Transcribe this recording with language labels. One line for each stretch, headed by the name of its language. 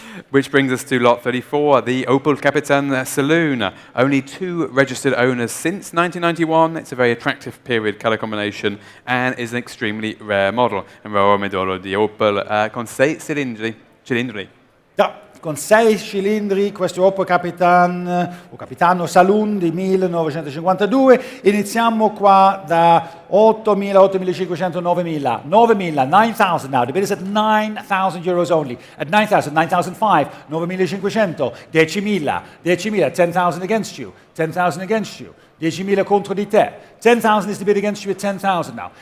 English: Which brings us to lot 34, the Opel Capitan Saloon. Only 2 registered owners since 1991. It's a very attractive period color combination and is an extremely rare model.
Italian: Un nuovo modello di Opel con 6 cilindri. Ja, con 6 cilindri, questo Opel Capitan, o Capitano Saloon di 1952. Iniziamo qua da 8.000, 8.500, 9.000.
English: 9.000, 9,000 now. The bid is at 9,000 euros only. At 9,000, 9,500, 9.500, 10.000, 10.000, 10,000 against you, 10,000 against you. 10.000 contro di te. 10,000 is the bid against you at 10,000 now.